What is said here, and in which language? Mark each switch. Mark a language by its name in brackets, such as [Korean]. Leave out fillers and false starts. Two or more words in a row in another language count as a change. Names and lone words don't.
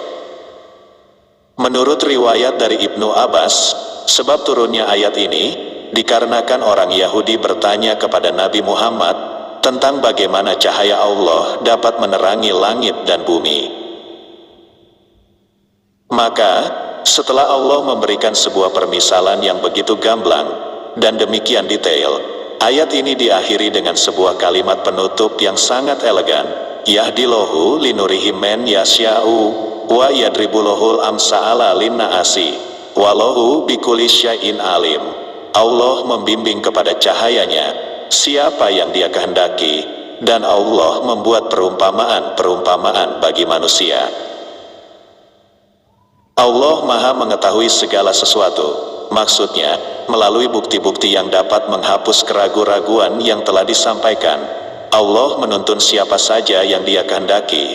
[Indonesian] Menurut riwayat dari Ibnu Abbas, sebab turunnya ayat ini dikarenakan orang Yahudi bertanya kepada Nabi Muhammad tentang bagaimana cahaya Allah dapat menerangi langit dan bumi. Maka, setelah Allah memberikan sebuah permisalan yang begitu gamblang dan demikian detail, ayat ini diakhiri dengan sebuah kalimat penutup yang sangat elegan. [Arabic] يهدي الله لنوره من يشاء ويضرب الله الأمثال للناس والله بكل شيء عليم. [Indonesian] Allah membimbing kepada cahayanya siapa yang Dia kehendaki, dan Allah membuat perumpamaan-perumpamaan bagi manusia. Allah Maha mengetahui segala sesuatu. Maksudnya, melalui bukti-bukti yang dapat menghapus keraguan-raguan yang telah disampaikan, Allah menuntun siapa saja yang Dia kehendaki.